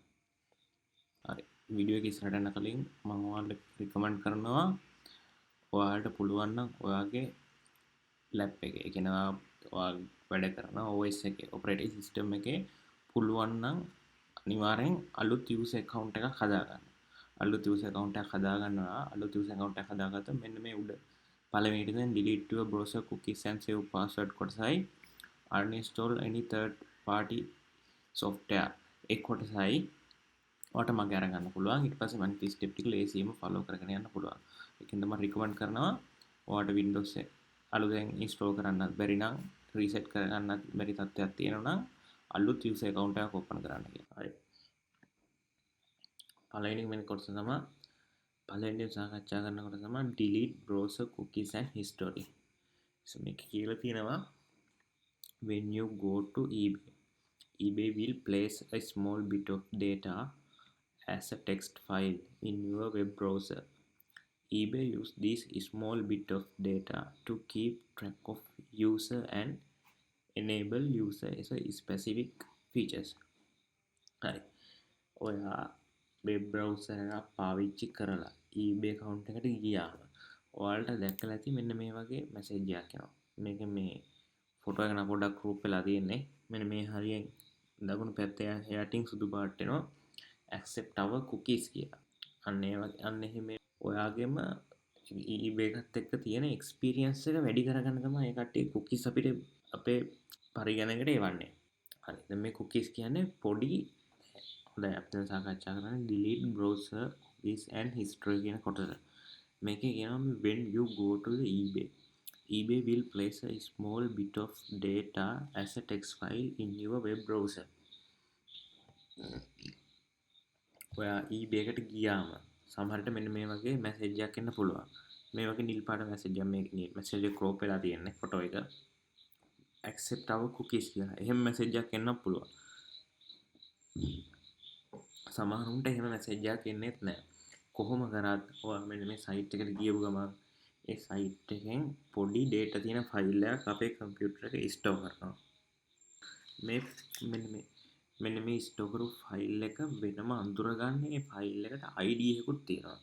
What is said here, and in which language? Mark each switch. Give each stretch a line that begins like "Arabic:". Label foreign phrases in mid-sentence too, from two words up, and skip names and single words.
Sinhala: හරි. වීඩියෝ එක ඉස්සරහට යන කලින් මම ඔයාලට recommend කරනවා ඔයාලට පුළුවන් නම් ඔයාගේ lap එකේ ඒ කියන්නේ ඔයා වැඩ කරන OS එකේ
English: operating system
Sinhala: එකේ පුළුවන් නම් අනිවාර්යෙන් අලුත්
English: user account
Sinhala: එකක් හදාගන්න. අලුත්
English: user account
Sinhala: එකක් හදාගන්නවා. අලුත්
English: user account
Sinhala: එකක් හදාගත්තොත් මෙන්න මේ උඩ පළවෙනිට දැන්
English: delete your browser cookies and save password
Sinhala: කොටසයි
English: uninstall any third party software
Sinhala: ඒ කොටසයි ඔයාලට මගේ අරගන්න පුළුවන්. ඊට පස්සේ මම මේ step ටික ලේසියෙන්ම follow කරගෙන යන්න පුළුවන්. ඒකෙන්ද මම recommend කරනවා ඔයාලට Windows එක අලුතෙන් install කරන්නත් බැරි නම් reset කරගන්නත් බැරි තත්ත්වයක් තියෙනවා නම් අලුත්
English: user account
Sinhala: එකක් open කරන්න කියලා. හරි. පළවෙනි වෙන කොටස තමයි පළවෙනි සාකච්ඡා කරනකොට තමයි delete browser cookies and history. මේක කියලා තියෙනවා
English: when you go to eBay will place a small bit of data as a text file in your web browser. eBay use this small bit of data to keep track of user and enable user specific features.
Sinhala: හරි. ඔයා
English: web browser
Sinhala: එකක් පාවිච්චි කරලා eBay account එකට ගියාම ඔයාලට දැක්කලා ඇති මෙන්න මේ වගේ මැසේජ් එකක් එනවා. මේක මේ ෆොටෝ එක නම් පොඩ්ඩක් group වෙලා තියෙන්නේ. මෙන්න මේ හරියෙන් දකුණු පැත්තේ යටින් සුදු පාට එනවා
English: accept our cookies
Sinhala: කියලා. අන්න එහෙම ඔයාගේම eBay එකත් එක්ක තියෙන experience එක වැඩි කරගන්න තමයි ඒ කට්ටිය cookies අපිට අපේ පරිගණකයට එවන්නේ. හරි. දැන් මේ cookies කියන්නේ පොඩි හොඳයි අපි දැන් සාකච්ඡා කරන්නේ
English: delete browser cookies and history
Sinhala: කියන කොටස. මේකේ කියනවා
English: when you go to the eBay will place a small bit of data as a text file in your web browser.
Sinhala: ඔයා eBay එකට ගියාම සමහරට මෙන්න මේ වගේ මැසේජ් එකක් එන්න පුළුවන්. මේ වගේ නිල් පාට මැසේජ් එකක් මේ මැසේජ් එක ක්‍රොප් වෙලා තියෙන්නේ ෆොටෝ එක.
English: accept our cookies
Sinhala: කියලා. එහෙම මැසේජ් එකක් එන්න පුළුවන්. සමහරුන්ට එහෙම මැසේජ් එකක් එන්නේත් නැහැ. කොහොම කරත් ඔයා මෙන්න මේ සයිට් එකට ගියපු ගමන් ඒ සයිට් එකෙන් පොඩි ඩේටා තියෙන ෆයිල් එකක් අපේ කම්පියුටර් එකේ ස්ටෝර් කරනවා. මේ මෙන්න මේ ස්ටෝර් කරපු ෆයිල් එක වෙනම අඳුරගන්න ඒ ෆයිල් එකට ID එකකුත් තියෙනවා.